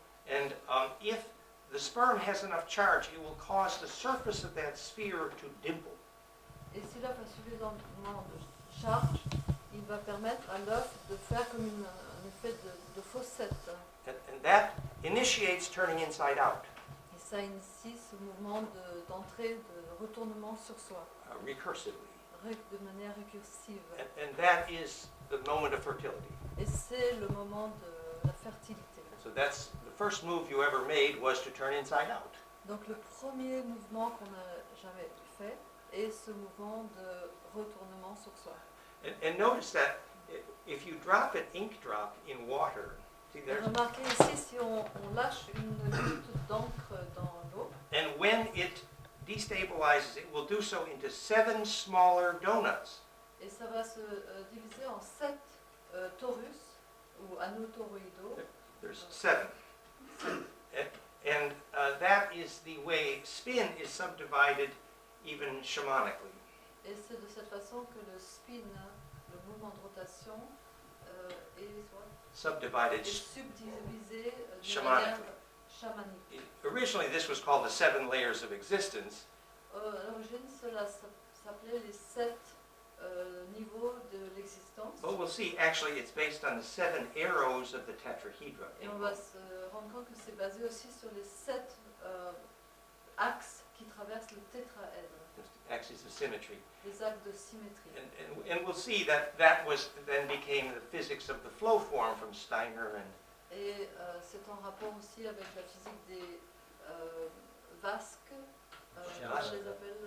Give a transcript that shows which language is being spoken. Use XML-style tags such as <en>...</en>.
<en>And if the sperm has enough charge, it will cause the surface of that sphere to dimple.</en> <fr>Et si l'œuf a suffisamment de charge, il va permettre à l'œuf de faire comme un effet de fossette.</fr> <en>And that initiates turning inside out,</en> <fr>Et ça initie ce mouvement d'entrée, de retournement sur soi,</fr> <en>recursively.</en> <fr>de manière récursive.</fr> <en>And that is the moment of fertility.</en> <fr>Et c'est le moment de la fertilité.</fr> <en>So that's the first move you ever made was to turn inside out.</en> <fr>Donc le premier mouvement qu'on n'a jamais fait est ce mouvement de retournement sur soi.</fr> <en>And notice that if you drop an ink drop in water, see</en> <fr>Et</fr> <en>there's,</en> <fr>remarquez ici, si on lâche une goutte d'encre dans l'eau,</fr> <en>and when it destabilizes, it will do so into 7 smaller donuts.</en> <fr>et ça va se diviser en 7 torus ou anneaux toroïdaux.</fr> <en>There's 7. And that is the way spin is subdivided even shamanically.</en> <fr>Et c'est de cette façon que le spin, le mouvement de rotation, est</fr> <en>Subdivided.</en> <fr>subdivisé de</fr> <en>Shamanic.</en> <fr>manière chamanique.</fr> <en>Originally, this was called the 7 layers of existence,</en> <fr>À l'origine, cela s'appelait les 7 niveaux de l'existence.</fr> <en>but we'll see actually it's based on the 7 arrows of the tetrahedron.</en> <fr>Et on va se rendre compte que c'est basé aussi sur les 7 axes qui traversent le tétraèdre,</fr> <en>Axis of symmetry.</en> <fr>les axes de symétrie.</fr> <en>And we'll see that that was then became the physics of the flow form from Steiner and</en> <fr>Et c'est en rapport aussi avec la physique des vasques, comment on les appelle</fr>